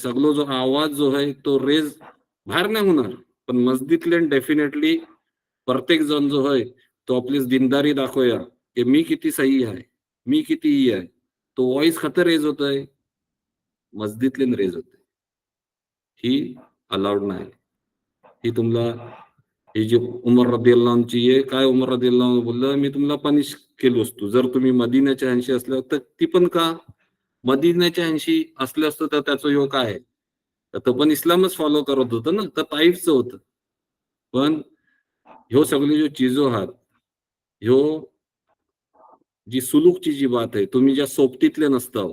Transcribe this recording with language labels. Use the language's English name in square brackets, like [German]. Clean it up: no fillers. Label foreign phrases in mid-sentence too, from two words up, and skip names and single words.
[Marathi] सगळो जो आवाज जो आहे तो रेज बाहेर नाही होणार, पण मस्जिदले डेफिनेटली प्रत्येक जण जो आहे तो आपली दीनदारी दाखवूया की मी किती सही आहे, मी किती ही आहे. तो व्हॉइस खतर रेज होतोय, मस्जिदले रेज होतोय. ही अलाउड नाही. ही तुम्हाला ही जी उमर [Arabic] رضي الله عنه [Marathi] आहे, काय उमर [Arabic] رضي الله عنه [Marathi] बोललं, मी तुम्हाला पनिश केलो असतो. जर तुम्ही मदिन्याच्या 80 असल्यावर, तर ती पण का? मदिन्याच्या 80 असलं असतं तर त्याचं ह्यो काय आहे? तर तो पण इस्लामच फॉलो करत होतं ना, तर ताईफचं होतं. पण ह्यो सगळी जो चीजो आहात, ह्यो जी सुलूकची जी बात आहे, तुम्ही ज्या सोबतीतले नसताव,